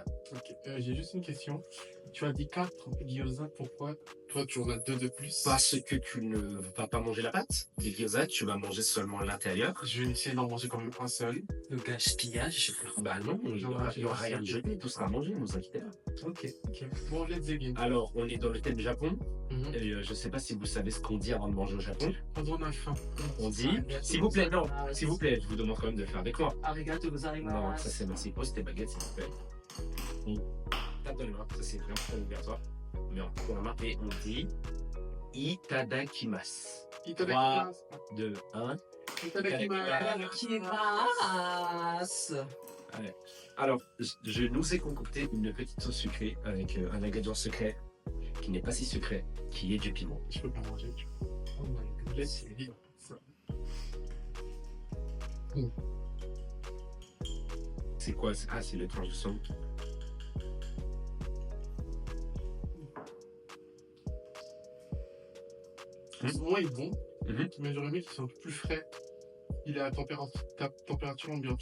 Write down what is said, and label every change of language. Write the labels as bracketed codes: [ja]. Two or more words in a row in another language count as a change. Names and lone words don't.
[fr] Ok, j'ai juste une question. Tu as dit 4 gyoza, pourquoi toi tu en as 2 de plus? Parce que tu ne vas pas manger la pâte. Des gyoza, tu vas manger seulement l'intérieur. Je vais essayer d'en manger quand même un seul. Le gaspillage. Bah non, il y aura rien de jeté, tout sera mangé, ne vous inquiétez pas. Ok. Bon, [en] let's begin. [fr] Alors, on est dans le thème Japon. Mhm. Et je sais pas si vous savez ce qu'on dit avant de manger au Japon. Quand on a faim. On dit, s'il vous plaît, non, s'il vous plaît, je vous demande quand même de le faire avec moi. [ja] ありがとうございます. [fr] Non, ça c'est merci. Pose tes baguettes, s'il vous plaît. On tape dans les mains, ça c'est vraiment obligatoire. Mais on prend la main et on dit Itadakimasu. [ja] いただきます。 [fr] 2, 1. [ja] いただきます。 [fr] Allez. Alors, je nous ai concocté une petite sauce sucrée avec un ingrédient secret qui n'est pas si secret, qui est du piment. Je peux pas manger. [en] Oh my god. Let's begin. [fr] C'est quoi? Ah, c'est le tranche de saumon. Le saumon est bon, Mhm. mais j'aurais aimé qu'il soit un peu plus frais. Il est à température ambiante.